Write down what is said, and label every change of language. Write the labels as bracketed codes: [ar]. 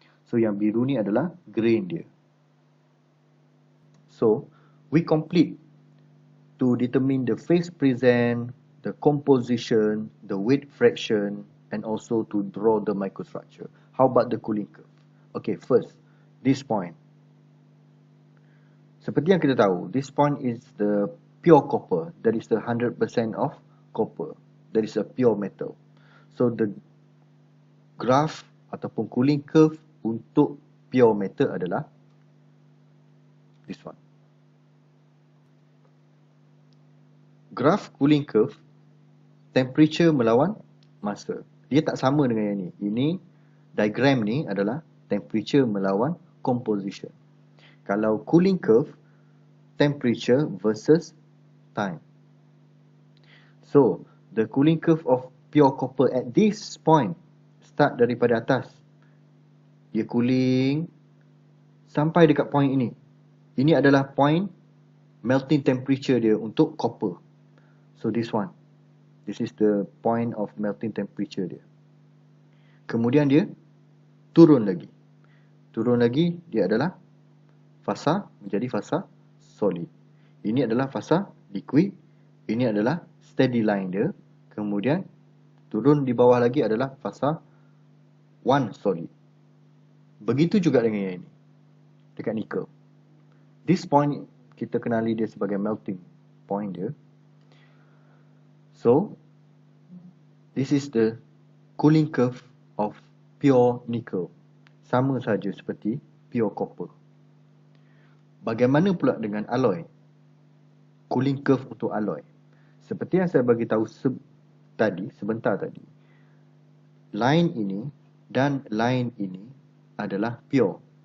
[ms] So yang biru ni adalah grain dia. [en] So we complete to determine the phase present, the composition, the weight fraction, and also to draw the microstructure. How about the cooling curve? Okay, first, this point. [ms] Seperti yang kita tahu, [en] this point is the pure copper. That is the 100% of copper. That is a pure metal. So the graph [ms] ataupun [en] cooling curve untuk pure metal adalah this one. Graph cooling curve, temperature [ms] melawan masa. Dia tak sama dengan yang ni. Ini diagram ni adalah temperature melawan composition. Kalau [en] cooling curve, temperature versus time. So the cooling curve of pure copper at this point, start [ms] daripada atas, dia [en] cooling [ms] sampai dekat [en] point ini. [ms] Ini adalah point melting temperature dia untuk copper. [en] So this one, this is the point of melting temperature [ms] dia. Kemudian dia turun lagi. Turun lagi, dia adalah fasa menjadi fasa solid. Ini adalah fasa liquid. Ini adalah steady line dia. Kemudian turun di bawah lagi adalah fasa one solid. Begitu juga dengan yang ini, dekat nickel. [en] This point [ms] kita kenali dia sebagai melting point dia. [en] So this is the cooling curve of pure nickel. [ms] Sama saja seperti pure copper. Bagaimana pula dengan alloy? [en] Cooling curve untuk alloy. [ms] Seperti yang saya bagi tahu sebentar tadi. Line ini dan line ini adalah pure.